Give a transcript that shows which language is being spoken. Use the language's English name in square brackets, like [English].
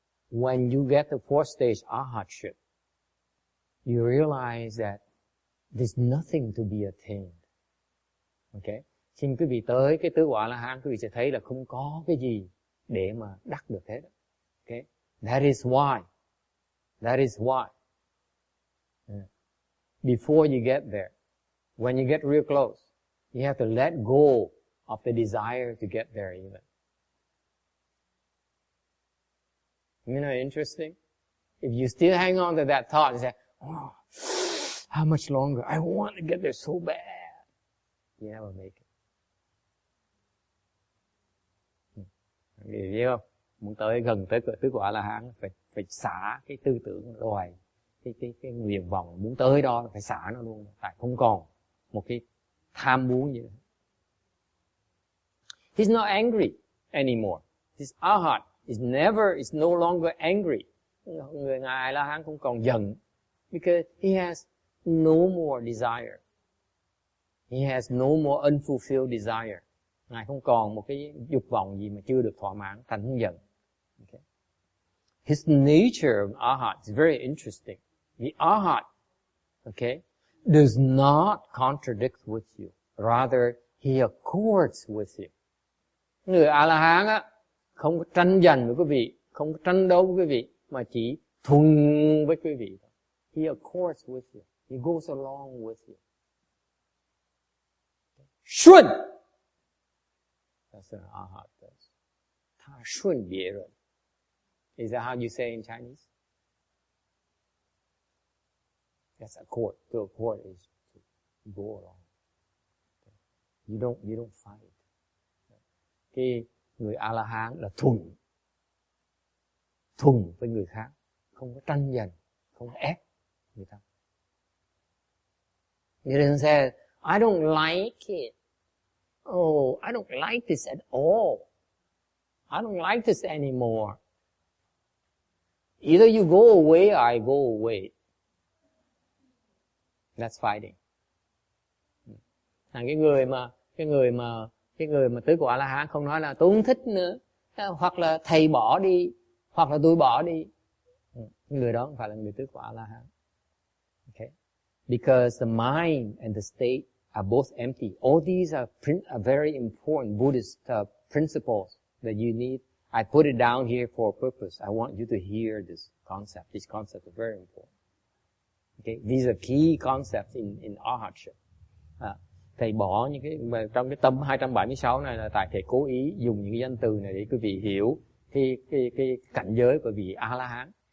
[English] when you get the fourth stage arhatship, you realize that there's nothing to be attained. Okay? [Vietnamese] Khi quý vị tới cái tứ quả A-la-hán, quý vị sẽ thấy là không có cái gì để mà đắc được hết. [English] Okay? That is why. Before you get there, when you get real close, you have to let go of the desire to get there even. You know, interesting? If you still hang on to that thought, you say, oh, how much longer? I want to get there so bad. You never make it. [Vietnamese] Vì biết không? Muốn tới gần tới tứ quả A-la-hán, phải xả cái tư tưởng loài, cái nguyện vọng muốn tới đó phải xả nó luôn, tại không còn một cái tham muốn gì nữa. [English] He's not angry anymore. This arhat is no longer angry. [Vietnamese] Người ngài A-la-hán không còn giận, [English] because he has no more desire. He has no more unfulfilled desire. [Vietnamese] Ngài không còn một cái dục vọng gì mà chưa được thỏa mãn, thành không giận. [English] Okay. His nature of arhat is very interesting. The arhat, okay, does not contradict with you. Rather, he accords with you. [Vietnamese] Người A-la-hán á, không có tranh giành với quý vị, không có tranh đấu với quý vị, mà chỉ thuận với quý vị. [English] He accords with you. He goes along with you. Shun! That's what arhat does. [Chinese] 他顺别人. [English] Is that how you say in Chinese? That's accord. To accord is to go along. You don't fight. [Vietnamese] Cái người A-la-hán là thuần với người khác, không có tranh giành, không có ép người ta. [English] He doesn't say, I don't like it. Oh, I don't like this at all. I don't like this anymore. Either you go away or I go away. That's fighting. [Vietnamese] Cái người mà tứ quả A-la-hán không nói là tôi không thích nữa, hoặc là thầy bỏ đi, hoặc là tôi bỏ đi. Người đó không phải là người tứ quả A-la-hán. Okay? [English] Because the mind and the state are both empty. All these are very important Buddhist principles that you need. I put it down here for a purpose. I want you to hear this concept. These concepts are very important. Okay? These are key concepts in arhatship. [Vietnamese] Thầy bỏ những cái trong cái tâm 276 này là tại thầy cố ý dùng những cái danh từ này để quý vị hiểu cái cảnh giới của vị A-la-hán.